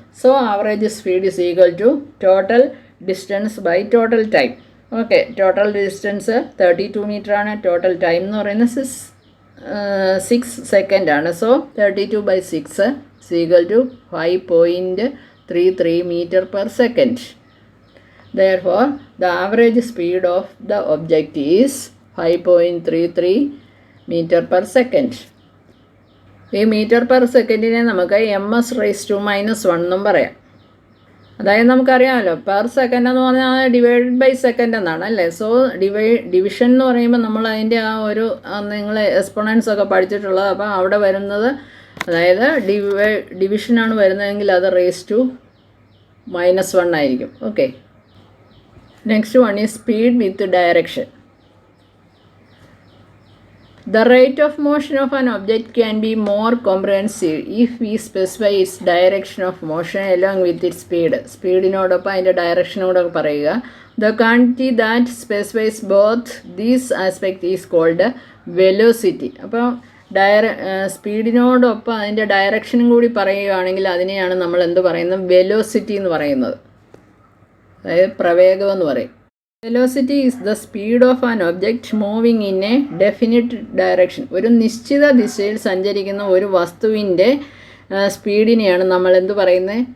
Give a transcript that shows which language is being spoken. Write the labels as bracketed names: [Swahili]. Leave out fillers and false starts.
[English] So average speed is equal to total distance by total time. [Malayalam] Okay, total distance 32 metre ആണ്, total time എന്ന് പറയുന്നത് 6 second ആണ്. [English] So 32/6 is equal to 5.33 meter per second. Therefore, the average speed of the object is 5.33 meter per second. [Malayalam] ഈ metre per സെക്കൻഡിനെ നമുക്ക് ms⁻⁻1 എന്നും പറയാം. അതായത് നമുക്കറിയാമല്ലോ പെർ സെക്കൻഡ് എന്ന് പറഞ്ഞാൽ ഡിവൈഡഡ് ബൈ സെക്കൻഡ് എന്നാണ്, അല്ലേ? സോ ഡിവിഷൻ എന്ന് പറയുമ്പോൾ നമ്മൾ അതിൻ്റെ ആ ഒരു നിങ്ങൾ എക്സ്പോണൻസ് ഒക്കെ പഠിച്ചിട്ടുള്ളത്. അപ്പോൾ അവിടെ വരുന്നത്, അതായത് ഡിവിഷനാണ് വരുന്നതെങ്കിൽ അത് raised to -1 ആയിരിക്കും. [English] Okay, next one is speed with direction. The rate of motion of an object can be more comprehensive if we specify its direction of motion along with its speed. [Malayalam] സ്പീഡിനോടൊപ്പം അതിൻ്റെ ഡയറക്ഷനോടൊപ്പം പറയുക. [English] The quantity that specifies both these aspects is called velocity. [Malayalam] അപ്പോൾ സ്പീഡിനോടൊപ്പം അതിൻ്റെ ഡയറക്ഷനും കൂടി പറയുകയാണെങ്കിൽ അതിനെയാണ് നമ്മൾ എന്ത് പറയുന്നത്? വെലോസിറ്റി എന്ന് പറയുന്നത്, അതായത് പ്രവേഗം എന്ന് പറയും. [English] Velocity is the speed of an object moving in a definite direction. [Malayalam] ഒരു നിശ്ചിത ദിശയിൽ സഞ്ചരിക്കുന്ന ഒരു വസ്തുവിൻ്റെ സ്പീഡിനെയാണ് നമ്മൾ എന്ത് പറയുന്നത്?